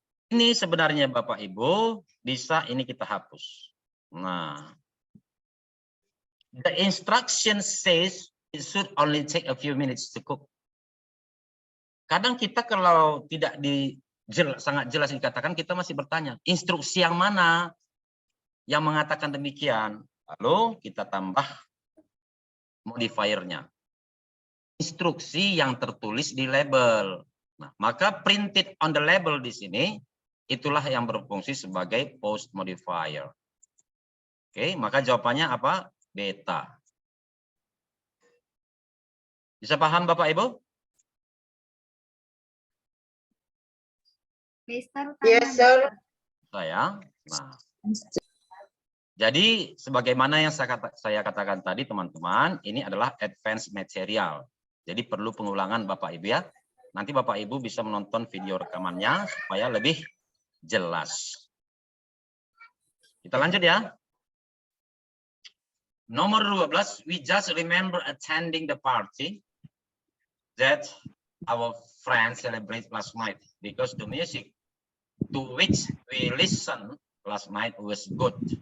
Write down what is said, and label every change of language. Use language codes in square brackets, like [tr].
[id] Ini sebenarnya Bapak Ibu bisa ini kita hapus. [en] Nah, the instruction says it should only take a few minutes to cook. [id] Kadang kita kalau tidak sangat jelas dikatakan, kita masih bertanya, instruksi yang mana yang mengatakan demikian? Lalu kita tambah modifiernya. Instruksi yang tertulis di label. Nah, maka [en] printed on the label [id] di sini, itulah yang berfungsi sebagai post modifier. Oke, maka jawabannya apa? Beta. Bisa paham Bapak Ibu? [en] Yes, sir. [id] Saya. Nah, jadi sebagaimana yang saya katakan tadi teman-teman, ini adalah advanced material. Jadi perlu pengulangan Bapak Ibu ya. Nanti Bapak Ibu bisa menonton video rekamannya supaya lebih jelas. Kita lanjut ya. Nomor 12, [en] we just remember attending the party that our friends celebrate last night because the music to which we listen last night was good.